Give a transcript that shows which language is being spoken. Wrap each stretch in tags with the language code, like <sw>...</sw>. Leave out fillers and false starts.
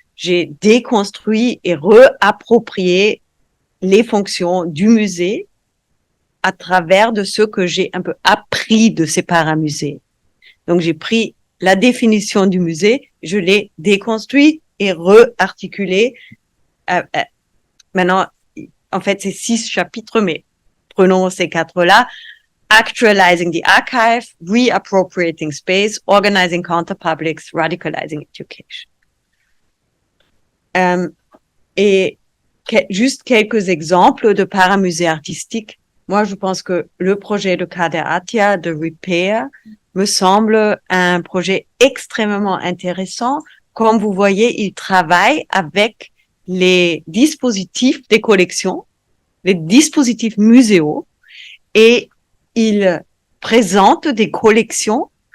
<fr>J'ai déconstruit et réapproprié les fonctions du musée à travers de ce que j'ai un peu appris de ces paramusées. Donc, j'ai pris la définition du musée, je l'ai déconstruit et réarticulé. Maintenant, en fait, c'est 6 chapitres, mais prenons ces 4-là.</fr> <en>Actualizing the archive, reappropriating space, organizing counterpublics, radicalizing education.</en> <fr>Et juste quelques exemples de paramusées artistiques. Moi, je pense que le projet de Kader Attia de Repair me semble un projet extrêmement intéressant. Comme vous voyez, il travaille avec les dispositifs des collections, les dispositifs muséaux, et il présente des collections.</fr>